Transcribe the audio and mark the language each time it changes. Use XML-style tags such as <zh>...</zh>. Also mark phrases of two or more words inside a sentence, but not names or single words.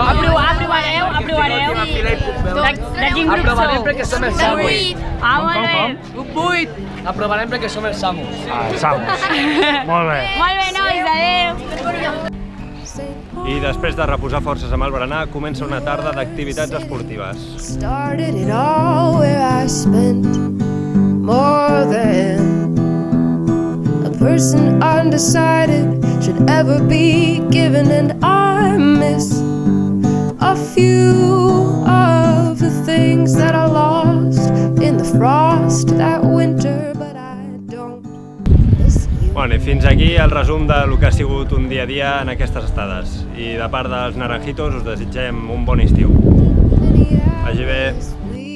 <ca>Aprovareu? De quin grup aprovarem sou? perquè som els Samus. Ah, molt bé. Grup 8. Aprovarem perquè som els Samus. Ah, els Samus. Molt bé. Molt bé, nois, adeu. I després de reposar forces amb el berenar, comença una tarda d'activitats esportives.</ca> <en>Started it all where I spent more than a person undecided should ever be given, and I miss a few of the things that I lost in the frost that winter, but I don't miss you.</en> <ca>Bueno, i fins aquí el resum del que ha sigut un dia a dia en aquestes estades. I de part dels Naranjitos us desitgem un bon estiu. Vagi bé.</ca>